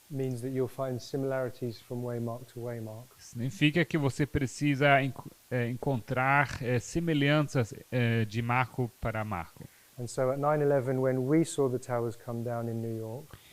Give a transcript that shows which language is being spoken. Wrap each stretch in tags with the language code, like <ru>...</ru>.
<en>means that you'll find similarities from waymark to waymark.</en> <pt>significa que você precisa encontrar semelhanças de marco para marco.</pt> <en>And so at 9/11, when we saw the towers come down in New York,</en>